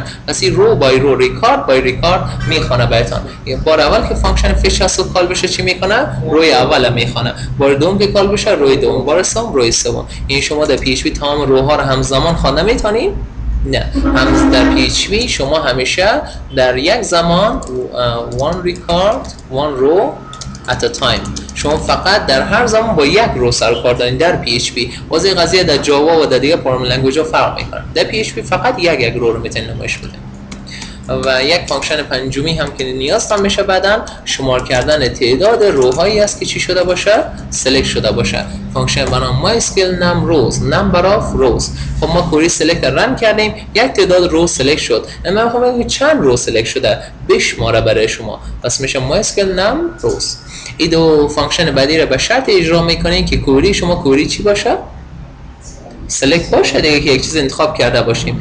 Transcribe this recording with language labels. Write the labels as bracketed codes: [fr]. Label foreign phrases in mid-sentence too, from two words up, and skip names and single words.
[fa] پس این رو بای رو، ریکارد بای ریکارد میخونه براتون. بار اول که فانکشن fetch از صبح کال بشه چی میکنه؟ روی اول میخونه. بار دوم که کال بشه روی دوم، بار سوم روی سوم. این شما در PHP تمام روها رو همزمان خوانده میتونین؟ نه. هم در PHP شما همیشه در یک زمان [en] one record one row at a time. [fa] شما فقط در هر زمان با یک رو سر و کار دارین در PHP. واسه قضیه در جاوا و در دیگه [en] programming language [fa] ها فرق میکنه. در PHP فقط یک رو میتونین نمایش بدین. و یک فانکشن پنجمی هم که نیاز هم میشه بعدن شمار کردن تعداد روهایی است که چی شده باشه؟ سلکت شده باشه. فانکشن به نام MySQL num rows [en] number of rows. [fa] خب ما کوری سلکت رن کردیم، یک تعداد رو سلکت شد. اما میخوام بگم چند رو سلکت شده؟ بشماره برای شما. پس میشه MySQL num rows. این دو فانکشن بعدی رو به شرط اجرا میکنین که کوری شما کوری چی باشه؟ سلکت باشه دیگه، که یک چیز انتخاب کرده باشیم.